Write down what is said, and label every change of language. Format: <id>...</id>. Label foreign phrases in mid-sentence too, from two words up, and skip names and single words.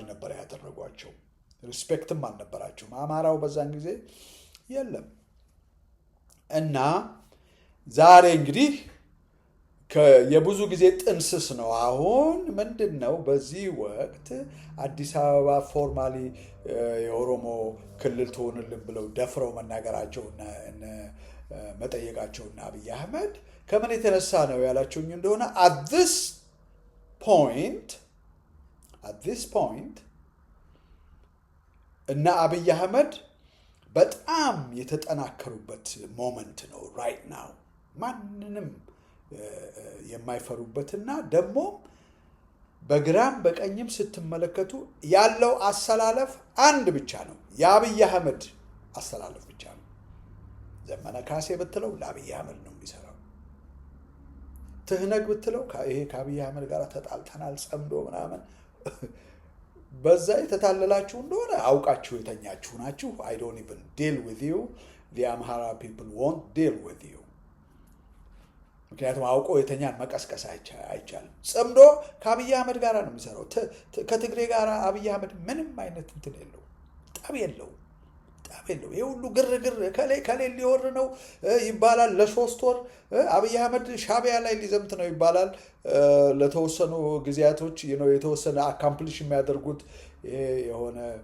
<am>ነበር ያደረጓቸው። ሪስፔክትም አልነበራቸውም። አማራው በዛን ጊዜ የለም። እና ዛሬ እንግዲህ የብዙ ጊዜ ጥንስስ ነው። አሁን ምንድን ነው በዚህ ወቅት አዲስ አበባ ፎርማሊ የኦሮሞ ክልል ትሆንልን ብለው ደፍረው መናገራቸውና መጠየቃቸውና አብይ አህመድ ከምን የተነሳ ነው ያላቸውኝ እንደሆነ</am> <en>at this</en> <am>point እና አብይ አህመድ በጣም የተጠናከሩበት ሞመንት ነው</am> <en>right now።</en> <am>ማንንም የማይፈሩበትና ደግሞ በግራም በቀኝም ስትመለከቱ ያለው አሰላለፍ አንድ ብቻ ነው። የአብይ አህመድ አሰላለፍ ብቻ ነው። ዘመነ ካሴ ብትለው ለአብይ አህመድ ነው የሚሰራው። ትህነግ ብትለው ይሄ ከአብይ አህመድ ጋር ተጣልተናል ጸምዶ ምናምን በዛ የተታለላችሁ እንደሆነ አውቃችሁ የተኛችሁ ናችሁ።</am> <en>I don't even deal with you. The Amhara people won't deal with you.</en> <am>ምክንያቱም አውቆ የተኛን መቀስቀስ አይቻልም። ጽምዶ ከአብይ አህመድ ጋር ነው የሚሰራው። ከትግሬ ጋር አብይ አህመድ ምንም አይነት እንትን የለው፣ ጠብ የለው። ይሄ ሁሉ ግርግር ከሌ ሊወር ነው ይባላል። ለ3 ወር አብይ አህመድ ሻቢያ ላይ ሊዘምት ነው ይባላል። ለተወሰኑ ጊዜያቶች የተወሰነ አካምፕሊሽ የሚያደርጉት የሆነ</am>